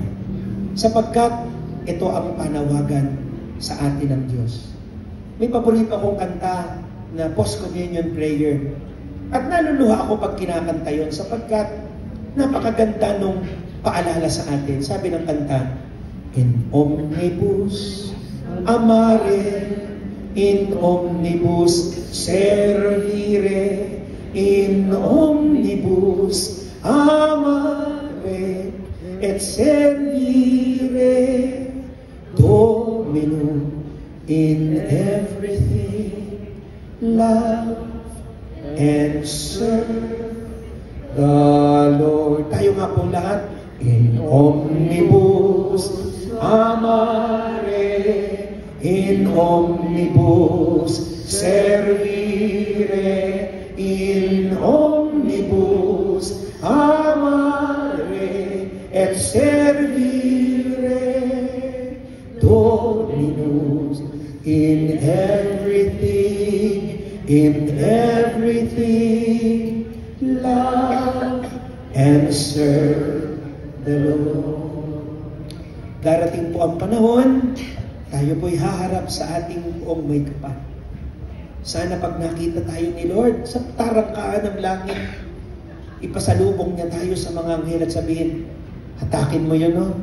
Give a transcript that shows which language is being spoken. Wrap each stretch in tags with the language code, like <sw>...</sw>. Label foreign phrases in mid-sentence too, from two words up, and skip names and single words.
<tl>Sapagkat ito ang panawagan sa atin ng Diyos. May paborito akong kanta na</tl> <en>post-communion prayer.</en> <tl>At naluluha ako pag kinakanta yun sapagkat napakaganda nung paalala sa atin. Sabi ng kanta,</tl> <la>in omnibus amare, in omnibus servire, in omnibus amare et servire, Dominum</la> <en>in everything love and serve the Lord.</en> <tl>Tayo nga po lahat,</tl> <la>in omnibus amare, in omnibus servire, in omnibus amare et servire,</la> <en>Dominus in everything love and serve the Lord.</en> <tl>Darating po ang panahon, tayo po'y haharap sa ating buong may kapal. Sana pag nakita tayo ni Lord sa tarangkaan ng langit, ipasalubong niya tayo sa mga anghel at sabihin, hatakin mo yun, no?</tl>